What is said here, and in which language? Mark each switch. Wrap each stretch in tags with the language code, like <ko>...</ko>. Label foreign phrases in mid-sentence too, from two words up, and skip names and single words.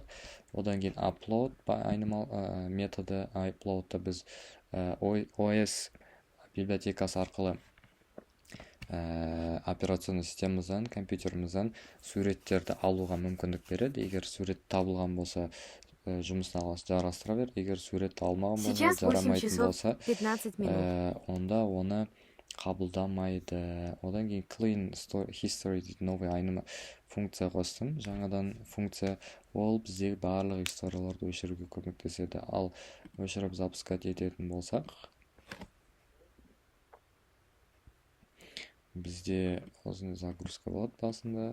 <kk>Одан кейін upload методы, uploadты біз OS библиотекасы арқылы операционный системамыздан, компьютерімізден суреттерді алуға мүмкіндік береді. Егер сурет табылған болса, жұмысына жарастыра бер. Егер сурет табылмаған болса,</kk> <ru>Сейчас 8</ru> <kk>жарамайтын</kk> <ru>часов</ru> <kk>болса,</kk> <ru>15 минут.</ru> <kk>онда оны қабылдамайды. Одан кейін</kk> <en>clean history</en> <kk>дейтін новый айнымы функция қостым. Жаңадан функция, ол бізде барлық историяларды өшіруге көмектеседі. Ал өшіріп запускать ететін болсақ, бізде осындай загрузка болады басында.</kk>